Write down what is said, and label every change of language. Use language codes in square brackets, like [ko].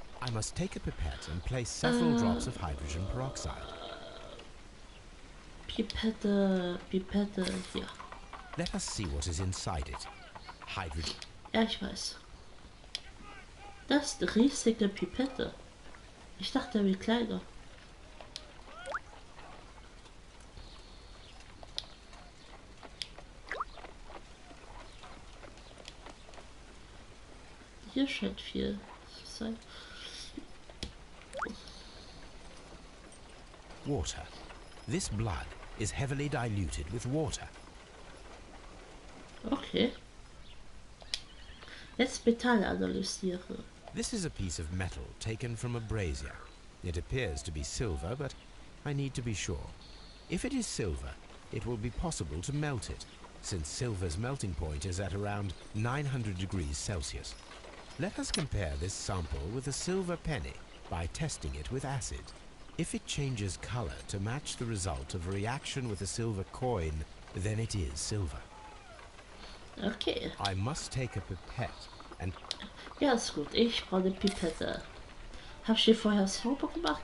[en] I must take a pipette and place several drops of hydrogen peroxide. [de] Pipette hier. [en] Let us see what is inside it. Hydrogen. [de] Ja, ich weiß. Das ist eine riesige Pipette. Ich dachte, er wäre kleiner. Hier scheint viel zu sein. [en] Water. This blood is heavily diluted with water. Okay. [de] Jetzt Metall analysieren. [en] This is a piece of metal taken from a brazier. It appears to be silver, but I need to be sure. If it is silver, it will be possible to melt it, since silver's melting point is at around 900 degrees Celsius. Let us compare this sample with a silver penny by testing it with acid. If it changes color to match the result of a reaction with a silver coin, then it is silver. Okay. I must take a pipette and... [de] Ja, ist gut. Ich brauche eine Pipette. Hab ich die vorher sauber gemacht?